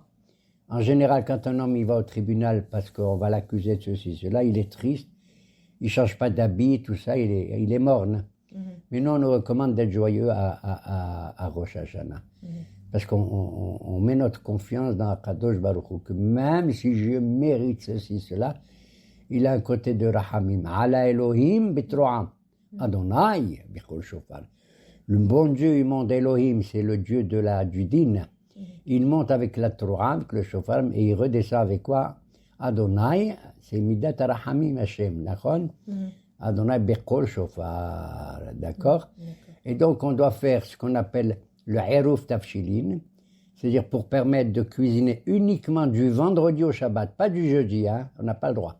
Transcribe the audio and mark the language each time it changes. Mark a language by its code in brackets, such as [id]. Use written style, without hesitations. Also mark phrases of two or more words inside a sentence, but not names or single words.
[fr] En général, quand un homme il va au tribunal parce qu'on va l'accuser de ceci, cela, il est triste, il ne change pas d'habit, tout ça, il est morne. Mais nous, on nous recommande d'être joyeux à Rosh Hashanah. Parce qu'on met notre confiance dans [he] הקדוש ברוך הוא, [fr] que même si je mérite ceci, cela, il a un côté de Rahamim. [he] עלה אלהים בתרועה. אדני בקול שופר. [fr] Le bon Dieu immonde Elohim, c'est le Dieu du din. Il monte avec la Torah, avec le shofar, et il redescend avec quoi? Adonai, c'est [he] מדת רחמים השם, [fr] d'accord? [he] אדני בקול שופר, [fr] d'accord? Et donc on doit faire ce qu'on appelle le [he] ערוב תבשילין, [fr] c'est-à-dire pour permettre de cuisiner uniquement du vendredi au Shabbat, pas du jeudi, hein, on n'a pas le droit.